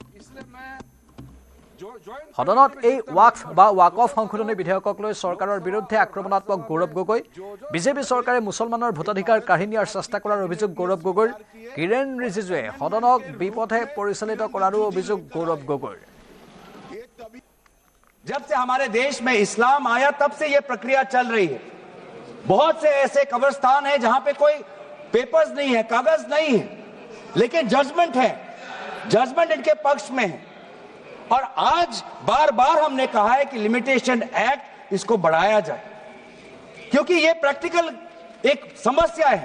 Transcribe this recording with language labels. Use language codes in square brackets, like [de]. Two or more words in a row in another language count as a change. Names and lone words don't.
[as] সদনত এই ৱাকফ বা ৱাকফ সংশোধনী বিধেয়কক লৈ চৰকাৰৰ বিৰুদ্ধে আক্ৰমণাত্মক গৌৰৱ গগৈ বিজেপি চৰকাৰে মুছলমানৰ ভোটাধিকাৰ কাঢ়ি নিয়াৰ চেষ্টা কৰাৰ অভিযোগ গৌৰৱ গগৈৰ কিৰেণ ৰিজিজুৱে সদনক বিপথে পৰিচালিত কৰাৰো অভিযোগ গৌৰৱ গগৈৰ [hi] जब से हमारे देश में इस्लाम आया तब से यह प्रक्रिया चल रही है। बहुत से ऐसे कब्रिस्तान हैं जहां पे कोई पेपर्स नहीं है, कागज नहीं है, लेकिन जजमेंट है, जजमेंट इनके पक्ष में है। और आज बार बार हमने कहा है कि लिमिटेशन एक्ट इसको बढ़ाया जाए, क्योंकि ये प्रैक्टिकल एक समस्या है।